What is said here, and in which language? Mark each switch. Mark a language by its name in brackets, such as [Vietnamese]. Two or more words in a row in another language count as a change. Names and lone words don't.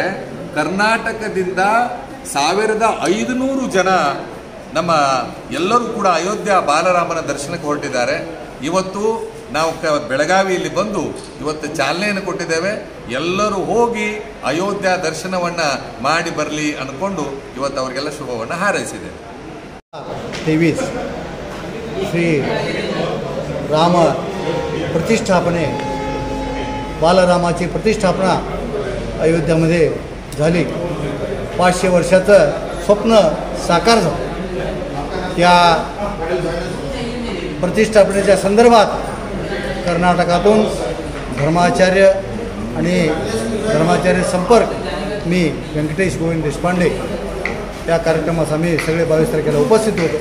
[Kannada] ಕರ್ನಾಟಕದಿಂದ 1500 ಜನ ನಮ್ಮ ಎಲ್ಲರೂ ಕೂಡ ಅಯೋಧ್ಯ ಬಾಲರಾಮನ ದರ್ಶನಕ್ಕೆ ಹೊರಟಿದ್ದಾರೆ। ಇವತ್ತು ನಾವು ಬೆಳಗಾವಿಯಲ್ಲಿ ಬಂದು ಇವತ್ತು ಚಾಲನೆಯನ್ನು ಕೊಟ್ಟಿದ್ದೇವೆ। ಎಲ್ಲರೂ ಹೋಗಿ ಅಯೋಧ್ಯ ದರ್ಶನವನ್ನು ಮಾಡಿ ಬರಲಿ ಅಂದ್ಕೊಂಡು ಇವತ್ತು ಅವರಿಗೆಲ್ಲ ಶುಭವನ್ನು ಹಾರೈಸಿದೆ। [Marathi] 23 श्री राम प्रतिष्ठापने, बालरामाची प्रतिष्ठापना अयोध्यामध्ये झाली। 500 वर्षाचं स्वप्न साकार झालं। या प्रतिष्ठापनेच्या संदर्भात कर्नाटकातून धर्माचार्य आणि धर्माचार्य संपर्क मी व्यंकटेश गोविंद देशपांडे या कार्यक्रमास आम्ही सगळे 22 तारखेला उपस्थित होतो।